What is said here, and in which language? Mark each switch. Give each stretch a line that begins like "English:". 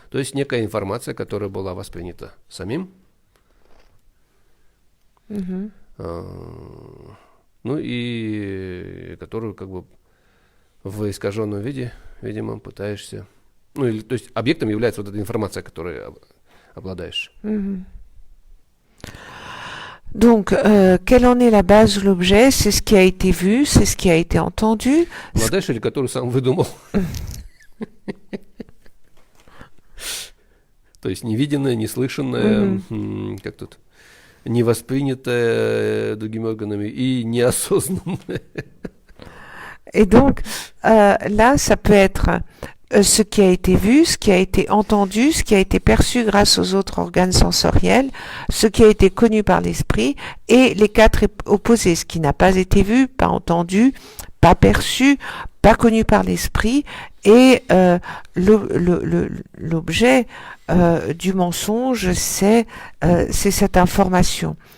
Russian: То есть некая информация, которая была воспринята самим, ну и которую как бы в искаженном виде, видимо, пытаешься... Ну, или, то есть объектом является вот эта информация, которой обладаешь.
French: Donc, quelle en est la base ou l'objet? C'est ce qui a été vu, c'est ce qui a été entendu.
Russian: Обладаешь или который сам выдумал? То есть невиденное, неслышанное, как тут, невоспринятое другими органами и неосознанное.
French: Et donc, là, ça peut être ce qui a été vu, ce qui a été entendu, ce qui a été perçu grâce aux autres organes sensoriels, ce qui a été connu par l'esprit, et les 4 opposés, ce qui n'a pas été vu, pas entendu, pas perçu, pas connu par l'esprit, et l'objet du mensonge, c'est cette information.